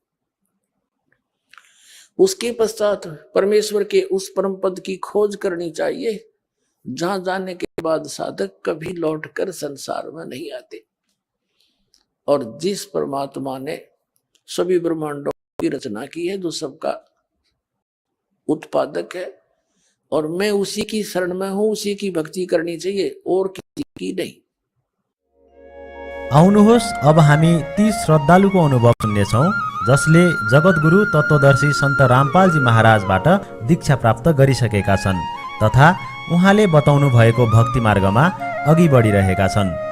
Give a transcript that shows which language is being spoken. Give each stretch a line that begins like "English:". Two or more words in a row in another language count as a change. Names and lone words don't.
Hindi: उसके पश्चात परमेश्वर के उस परम पद की खोज करनी चाहिए, जहां जाने के बाद साधक कभी लौटकर संसार में नहीं आते। और जिस परमात्मा ने सभी ब्रह्मांडों की रचना की है, जो सबका उत्पादक है, और मैं उसी की शरण में हूं, उसी की भक्ति करनी चाहिए और किसी की नहीं।
Nepali: आउनुहोस् अब हामी ती श्रद्धालुको अनुभव सुन्नेछौँ जसले जगतगुरु तत्वदर्शी सन्त रामपालजी महाराजबाट दीक्षा प्राप्त गरिसकेका छन् तथा उहाँले बताउनु भएको भक्ति मार्गमा अघि बढिरहेका छन्।